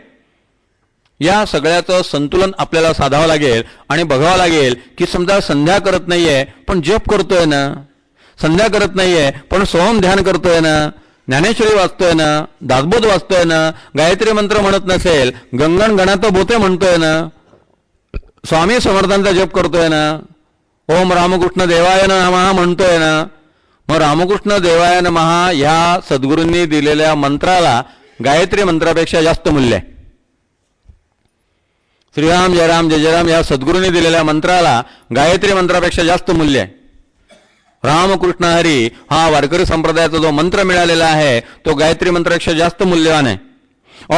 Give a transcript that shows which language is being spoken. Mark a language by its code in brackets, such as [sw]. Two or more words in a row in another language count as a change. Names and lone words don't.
[mr] या सगळ्याचं संतुलन आपल्याला साधावं लागेल आणि बघावं लागेल की समजा संध्या करत नाहीये पण जप करतोय ना, संध्या करत नाहीये पण सोहम ध्यान करतोय ना, ज्ञानेश्वरी वाचतोय ना, दासबोध वाचतोय ना, गायत्री मंत्र म्हणत नसेल, गंगण गणात बोते म्हणतोय ना, स्वामी समर्थांचा जप करतोय ना, [sa] ओम रामकृष्ण देवाय नमः [mr] म्हणतोय ना, मग [sa] रामकृष्ण देवाय नमः [mr] ह्या सद्गुरूंनी दिलेल्या मंत्राला गायत्री मंत्रापेक्षा जास्त मूल्य आहे. [sa] श्रीराम जय राम जय जय राम [mr] या सद्गुरूंनी दिलेल्या मंत्राला गायत्री मंत्रापेक्षा जास्त मूल्य आहे. रामकृष्ण हरी हा वारकरी संप्रदायाचा जो मंत्र मिळालेला आहे तो गायत्री मंत्रापेक्षा जास्त मूल्यवान आहे.